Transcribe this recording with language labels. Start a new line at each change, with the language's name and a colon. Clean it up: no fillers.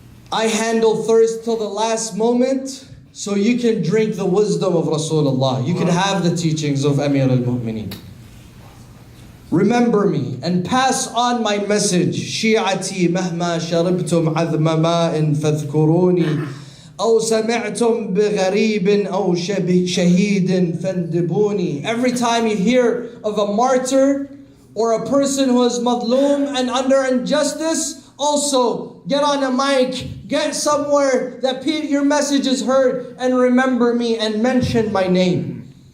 English: I handle thirst till the last moment, so you can drink the wisdom of Rasulullah. You can have the teachings of Amir al-Mu'mineen. Remember me and pass on my message.
Arabic: Shi'ati mahma sharibtum adhma ma'in fadhkuruni. أو سمعتم بغريب أو شهيد فاندبوني.
English: Every time you hear of a martyr or a person who is madloom and under injustice, also get on a mic, get somewhere that your message is heard, and remember me and mention my name.